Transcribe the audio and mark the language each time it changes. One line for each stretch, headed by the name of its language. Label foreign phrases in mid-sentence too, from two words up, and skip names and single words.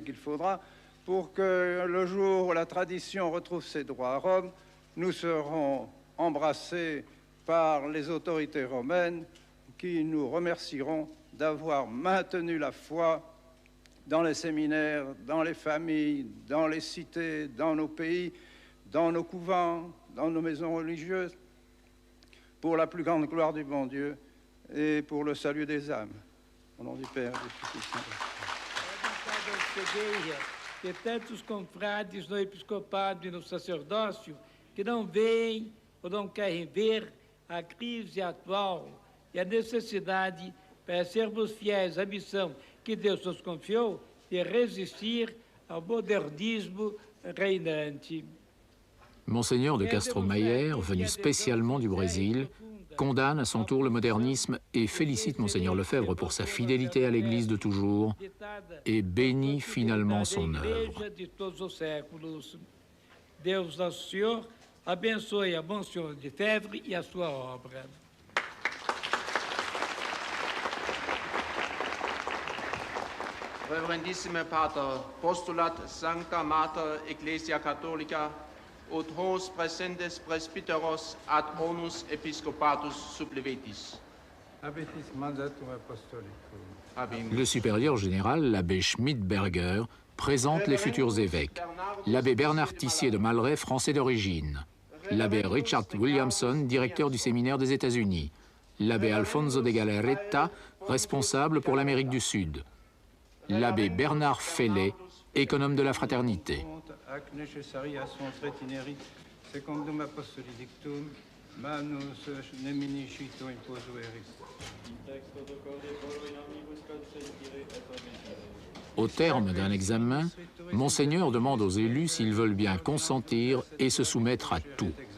French: qu'il faudra, pour que le jour où la tradition retrouve ses droits à Rome, nous serons embrassés par les autorités romaines qui nous remercieront d'avoir maintenu la foi dans les séminaires, dans les familles, dans les cités, dans nos pays, dans nos couvents, dans nos maisons religieuses, pour la plus grande gloire du bon Dieu et pour le salut des âmes. Au nom du Père, du Fils et du Saint-Esprit.
Portuguese: Que tantos confrades no episcopado e no sacerdócio que não veem ou não querem ver a crise atual e a necessidade para sermos fiéis à missão que Deus nos confiou de resistir ao modernisme reinante.
French: Monseigneur de Castro-Mayer, venu spécialement du Brésil, condamne à son tour le modernisme et félicite Monseigneur Lefebvre pour sa fidélité à l'Église de toujours et bénit finalement son œuvre. Deus nosso Senhor abençoe a Monsenhor Lefebvre e a sua obra.
Latin: Reverendissime Pater, postulat Sancta Mater Ecclesia Catholica, ut hos presentes presbyteros ad onus episcopatus supplevetis. Habetis mandatum apostolicum.
French: Le supérieur général, l'abbé Schmidberger, présente les futurs évêques. L'abbé Bernard Tissier de Malray, français d'origine. L'abbé Richard Williamson, directeur du séminaire des États-Unis. L'abbé Alfonso de Galarreta, responsable pour l'Amérique du Sud. L'abbé Bernard Fellet, économe de la fraternité.
Latin: Ac necessaria sunt retineri, secundum apostoli dictum, manus neminicito imposueris.
French: Au terme d'un examen, Monseigneur demande aux élus s'ils veulent bien consentir et se soumettre à tout.